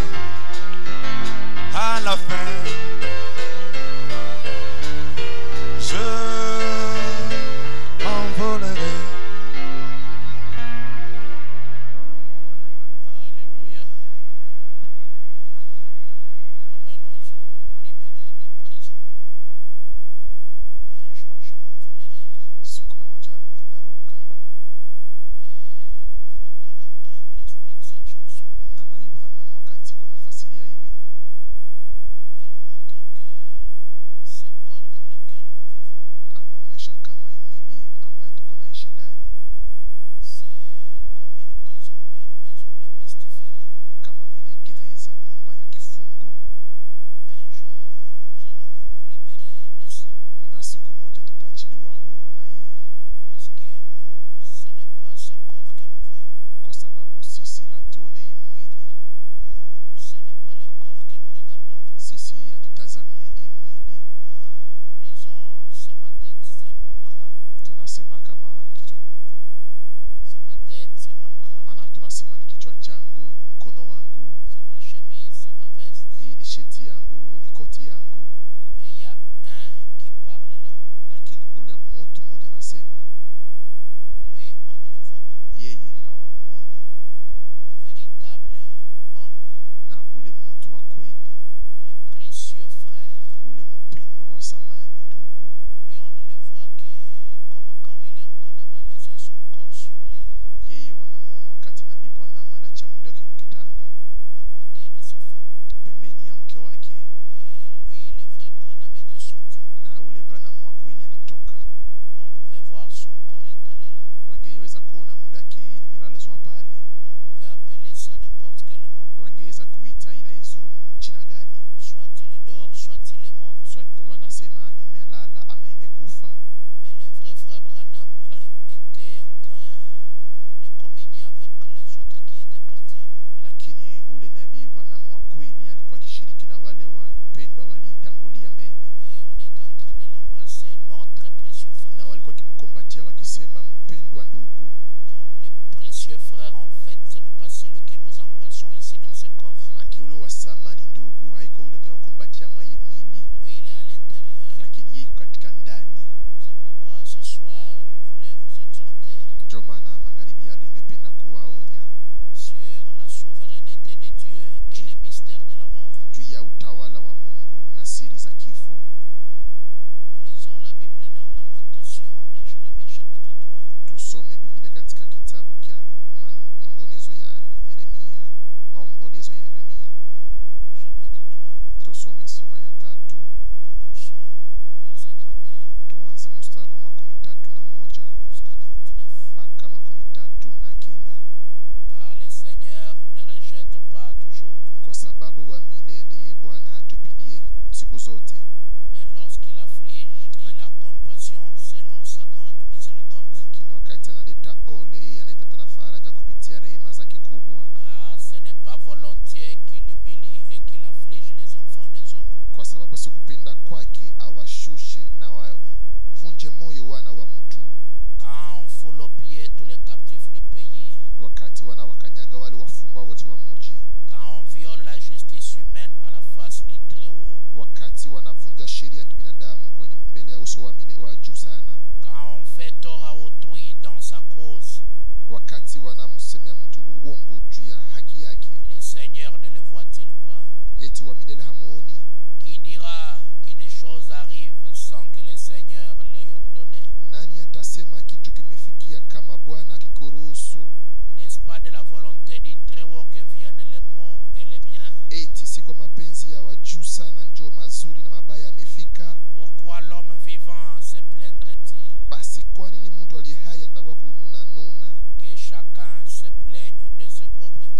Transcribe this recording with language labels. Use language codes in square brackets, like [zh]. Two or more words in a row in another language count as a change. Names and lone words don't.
[fr] À la fin. Je m'envolerai. Alléluia. Comme un oiseau libéré des prisons. Un jour je m'envolerai. [sw] Siku moja mimi ndaruka. [fr] Et Frère Branham, quand il explique cette chanson, [sw] Na Nabii Branham wakati kuna fasiria hii wimbo, [fr] il montre que ces corps dans lesquels nous vivons, [sw] anaonesha kama hii mwili ambayo tuko naishi ndani [fr] c'est comme une prison, une maison de pestiférés. [sw] kama vile gereza, nyumba ya kifungo. [fr] Un jour, nous allons nous libérer de ça. [sw] Na siku moja tutaachiliwa huru na hii, [fr] Parce que nous, ce n'est pas ce corps que nous voyons. [sw] kwa sababu sisi hatuone hii mwili, [fr] Nous, ce n'est pas le corps que nous regardons. [sw] sisi hatutazamie hii mwili. [fr] Nous disons, c'est ma tête, c'est mon bras. [sw] Tunasema kama kichwa ni mkono, [fr] C'est ma tête, c'est mon bras. [sw] tunasema ni kichwa changu, ni mkono wangu, [fr] C'est ma chemise, c'est ma veste. [sw] hii ni sheti yangu, ni koti yangu. [fr] Mais il y a un qui parle là. [sw] Lakini kule mtu mmoja anasema [fr] Lui, on ne le voit pas. [sw] yeye hawamuoni, [fr] Le véritable homme, [sw] na ule mtu wa kweli, [fr] le précieux frère, [sw] ule mpendo wa samani, ndugu, [fr] lui, on ne le voit que comme quand William Branham a laissé son corps sur le lit, [sw] yeye wanamwona wakati Nabii Branham aliacha mwili wake kwenye kitanda [fr] à côté de sa femme. [sw] pembeni ya mke wake, [fr] Et lui, le vrai Branham, était sorti. [sw] na ule Branham wa kweli alitoka. [fr] On pouvait voir son corps étalé là. [sw] Wangeweza kuona mwili wake imelazwa pale, [fr] On pouvait appeler ça n'importe quel nom. [sw] wangeweza kuita ila izuru jina gani, [fr] Soit il dort, soit il est mort. [sw] wanasema imelala ama imekufa. [fr] Mais le vrai frère Branham était en train de communier avec les autres qui étaient partis avant. [sw] Lakini ule Nabii Branham wa kweli alikuwa akishiriki na wale wapendwa walitangulia mbele, [fr] Et on était en train de l'embrasser, notre précieux [sw] na [fr] frère. [sw] walikuwa kimkumbatia wakisema, mpendwa ndugu. [fr] Donc, le précieux frère, en fait, ce n'est pas celui que nous embrassons ici dans ce corps. [sw] Maki ule wa samani ndugu, haiko ule tunakumbatia mwa hii mwili, [fr] Lui, il est à l'intérieur. [sw] lakini yeye iko katika ndani. [fr] C'est pourquoi ce soir, je voulais vous exhorter [sw] Ndio maana magharibi ya leo ningependa kuwaonya [fr] sur la souveraineté de Dieu et les mystères de la mort. [sw] juu ya utawala wa Mungu na siri za kifo. [fr] Nous lisons la Bible dans Lamentation de Jérémie chapitre 3. [sw] Tusome Biblia katika kitabu cha manongonezo ya Yeremia, maombolezo ya Yeremia. [fr] Chapitre 3, [sw] Tusome sura ya 3, [fr] nous commençons au verset 31 [sw] tuanze mstari wa 31 [fr] jusqu'à 39. [sw] mpaka 39. [fr] Car le Seigneur ne rejette pas toujours, [sw] Kwa sababu wa milele yeye Bwana hatupilie siku zote, [fr] mais lorsqu'il afflige, il a compassion selon sa grande miséricorde. [sw] lakini wakati analeta ole, yeye analeta tena faraja kupitia rehema zake kubwa. [fr] Car ce n'est pas volontiers qu'il humilie et qu'il afflige les enfants des hommes, [sw] Kwa sababu si kupenda kwake awashushe na wavunje moyo wana wa mtu, [fr] quand on foule aux pieds tous les captifs du pays, [sw] wakati wanawakanyaga wale wafungwa wote wa mji, [fr] quand on viole la justice humaine à la face du Très-Haut, [sw] wakati wanavunja sheria ya kibinadamu kwenye mbele ya uso wa juu sana, [fr] quand on fait tort à autrui dans sa cause, [sw] wakati wanamsemea mtu uongo juu ya haki yake, [fr] le Seigneur ne le voit-il pas? [sw] eti wa milele hamuoni? [fr] Qui dira qu'une chose arrive sans que le Seigneur l'ait ordonné? [sw] Nani atasema kitu kimefikia kama Bwana akikuruhusu? [fr] N'est-ce pas de la volonté du Très-Haut que viennent les maux et les biens? [sw] Eti si kwa mapenzi ya wajuu sana njo mazuri na mabaya yamefika? [fr] Pourquoi l'homme vivant se plaindrait-il? [sw] Basi kwa nini mtu aliye hai atakuwa kununa nuna? [fr] Que chacun se plaigne de ses propres